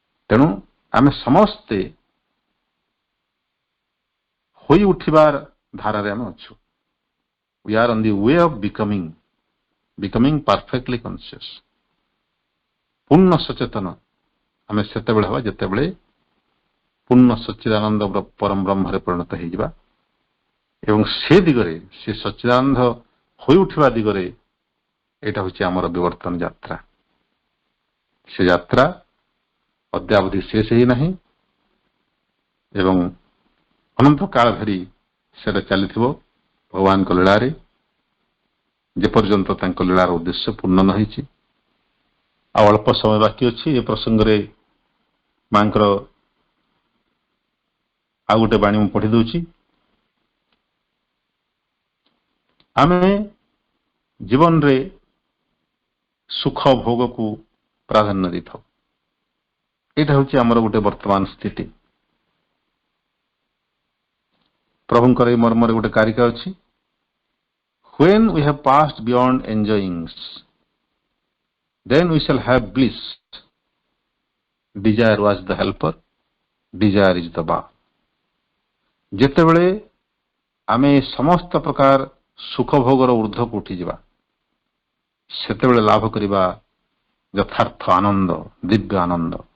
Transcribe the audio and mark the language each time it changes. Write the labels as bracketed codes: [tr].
[or] ତେଣୁ ଆମେ ସମସ୍ତେ ହୋଇ ଉଠିବାର ଧାରାରେ ଆମେ ଅଛୁ। [en] We are on the way of becoming perfectly conscious. [or] ପୂର୍ଣ୍ଣ ସଚେତନ ଆମେ ସେତେବେଳେ ହେବା ଯେତେବେଳେ ପୂର୍ଣ୍ଣ ସଚ୍ଚିଦାନନ୍ଦ ପରମ ବ୍ରହ୍ମରେ ପରିଣତ ହେଇଯିବା। ଏବଂ ସେ ଦିଗରେ, ସେ ସଚ୍ଚିଦାନନ୍ଦ ହୋଇ ଉଠିବା ଦିଗରେ ଏଇଟା ହେଉଛି ଆମର ବିବର୍ତ୍ତନ ଯାତ୍ରା। ସେ ଯାତ୍ରା ଅଦ୍ୟାବଧି ଶେଷ ହେଇନାହିଁ ଏବଂ ଅନନ୍ତ କାଳ ଧରି ସେଟା ଚାଲିଥିବ ଭଗବାନଙ୍କ ଲୀଳାରେ, ଯେପର୍ଯ୍ୟନ୍ତ ତାଙ୍କ ଲୀଳାର ଉଦ୍ଦେଶ୍ୟ ପୂର୍ଣ୍ଣ ନ ହେଇଛି। ଆଉ ଅଳ୍ପ ସମୟ ବାକି ଅଛି। ଏ ପ୍ରସଙ୍ଗରେ ମାଙ୍କର ଆଉ ଗୋଟେ ବାଣୀ ମୁଁ ପଢି ଦଉଛି। ଆମେ ଜୀବନରେ ସୁଖ ଭୋଗକୁ ପ୍ରାଧାନ୍ୟ ଦେଇଥାଉ। ଏଇଟା ହେଉଛି ଆମର ଗୋଟେ ବର୍ତ୍ତମାନ ସ୍ଥିତି। ପ୍ରଭୁଙ୍କର ଏହି ମର୍ମରେ ଗୋଟେ କାରିକା ଅଛି, [en] when we have passed beyond enjoyings, then we shall have bliss. Desire was the helper, desire is the bar. [or] ଯେତେବେଳେ ଆମେ ସମସ୍ତ ପ୍ରକାର ସୁଖ ଭୋଗର ଊର୍ଦ୍ଧ୍ୱକୁ ଉଠିଯିବା, ସେତେବେଳେ ଲାଭ କରିବା ଯଥାର୍ଥ ଆନନ୍ଦ, ଦିବ୍ୟ ଆନନ୍ଦ।